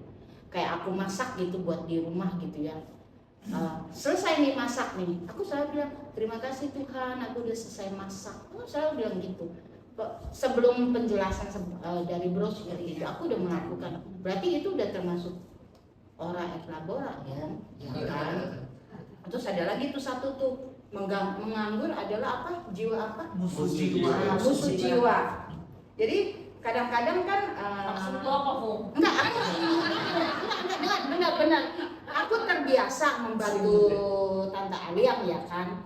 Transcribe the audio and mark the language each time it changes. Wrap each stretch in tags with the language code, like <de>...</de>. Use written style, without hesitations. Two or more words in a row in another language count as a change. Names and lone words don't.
<id>Kayak aku masak gitu buat di rumah gitu ya. Selesai nih masak nih, aku selalu bilang terima kasih Tuhan, aku udah selesai masak. Aku selalu bilang gitu. Sebelum penjelasan dari Bro seperti itu, aku udah melakukan. Berarti itu udah termasuk</id> <la>ora et labora</la> <id>kan? Kan? Terus ada lagi tuh satu tuh, menganggur adalah apa? Jiwa apa? Musuh jiwa. Musuh jiwa. Jadi kadang-kadang kan Maksud lu apa, Bu? enggak, benar. Aku terbiasa membantu Tante Aliam ya kan.</id>